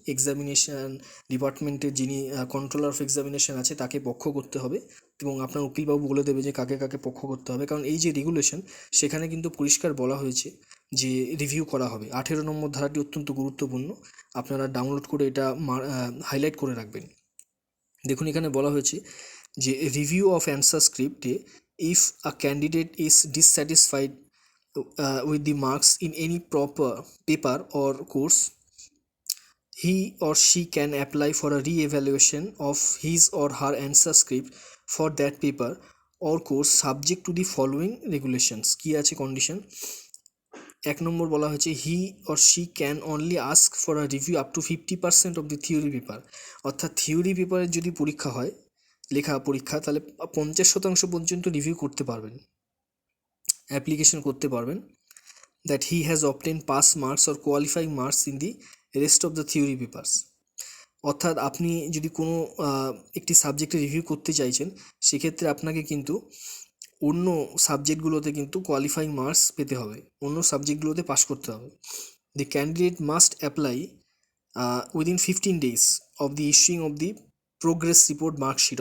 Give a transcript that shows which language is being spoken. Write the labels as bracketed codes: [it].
[bn] Examination ডিপার্টমেন্টের যিনি controller of examination আছে তাকে পক্ষ করতে হবে এবং আপনার উকিলবাবু বলে দেবে যে কাকে কাকে পক্ষ করতে হবে, কারণ এই যে রেগুলেশন সেখানে কিন্তু পরিষ্কার বলা হয়েছে যে রিভিউ করা হবে। 18 নম্বর ধারাটি অত্যন্ত গুরুত্বপূর্ণ, আপনারা ডাউনলোড করে এটা হাইলাইট করে রাখবেন। দেখুন এখানে বলা হয়েছে যে [en] Review of answer স্ক্রিপ্টে if a candidate is dissatisfied with the marks in any proper paper or course, he or she can apply for a re-evaluation of his or her answer script for that paper or course subject to the following regulations. [bn] কি আছে condition? এক নম্বর বলা হয়েছে [en] He or she can only ask for a review up to 50% of the theory paper. [bn] অর্থাৎ theory পেপারের যদি পরীক্ষা হয়, লেখা পরীক্ষা, তাহলে 50% পর্যন্ত রিভিউ করতে পারবেন, অ্যাপ্লিকেশন করতে পারবেন। [en] that he has obtained pass marks or qualifying marks in the rest of the theory papers. [bn] অর্থাৎ আপনি যদি কোনো একটি সাবজেক্টে রিভিউ করতে চাইছেন, সেক্ষেত্রে আপনাকে কিন্তু অন্য সাবজেক্টগুলোতে কিন্তু কোয়ালিফাইং মার্কস পেতে হবে, অন্য সাবজেক্টগুলোতে পাস করতে হবে। [en] The candidate must apply within 15 days of the issuing of the progress report marksheet.